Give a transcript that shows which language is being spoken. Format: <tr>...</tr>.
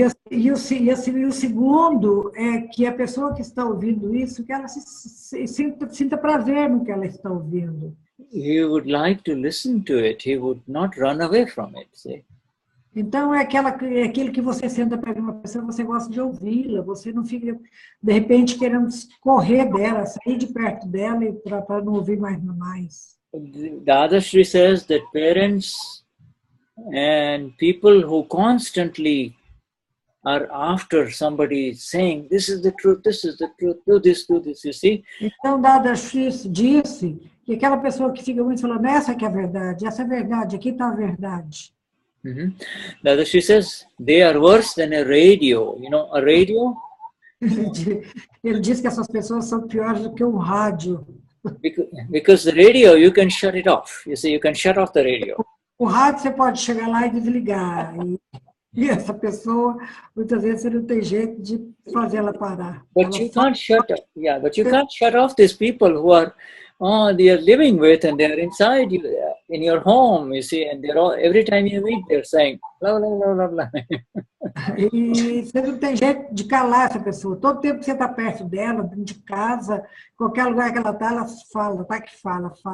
<pt>E o segundo é que a pessoa que está ouvindo isso, que ela sinta prazer no que ela está ouvindo.</pt> <en>He would like to listen to it. He would not run away from it. See?</en> <pt>Então, é aquilo que você senta para uma pessoa, você gosta de ouvi-la, você não fica, de repente, querendo correr dela, sair de perto dela para não ouvir mais.</pt> <en>Dadashri says that parents and people who constantly are after somebody saying, this is the truth, do this, you see?</en> <pt>Então, Dadashri disse que aquela pessoa que fica muito falando, essa que é a verdade, aqui está a verdade.</pt> <en>Dadashri says, they are worse than a radio. You know, a radio?</en> <pt>Ele diz que essas pessoas são piores do que um rádio.</pt> <en>Because the radio, you can shut it off. You see, you can shut off the radio.</en> <pt>O rádio você pode chegar lá e desligar. E essa pessoa, muitas vezes, você não tem jeito de fazer ela parar.</pt> <en>But you can't shut off these people who are, they are living with and they are inside you, in your home, you see, and they're all, every time you meet, they're saying, blah, blah, blah, blah, blah.</en> <pt>E você não tem jeito de calar essa pessoa. Todo tempo que você está perto dela, dentro de casa, qualquer lugar que ela fala, tá que fala.</pt>